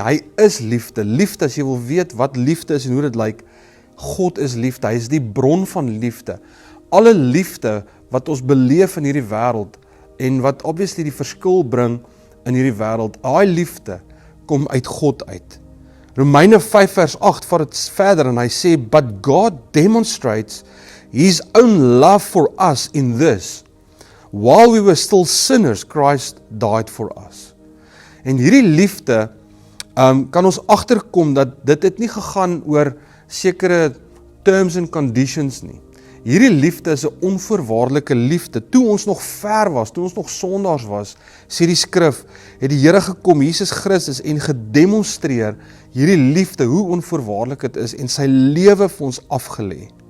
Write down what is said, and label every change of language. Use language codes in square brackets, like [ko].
[af] Hy is liefde. Liefde, as jy wil weet wat liefde is en hoe dit lyk, God is liefde. Hy is die bron van liefde. Alle liefde wat ons beleef in hierdie wêreld en wat obviously die verskil bring in hierdie wêreld, daai liefde kom uit God uit. Romeine 5 vers 8 vat dit verder en hy sê, [en] but God demonstrates His own love for us in this, while we were still sinners, Christ died for us. [af] En hierdie liefde kan ons agterkom dat dit het nie gegaan oor sekere [en] terms and conditions [af] nie. Hierdie liefde is 'n onvoorwaardelike liefde. Toe ons nog ver was, toe ons nog sondaars was, sê die skrif, het die Here gekom, Jesus Christus, en gedemonstreer hierdie liefde, hoe onvoorwaardelik dit is, en sy lewe vir ons afgelê.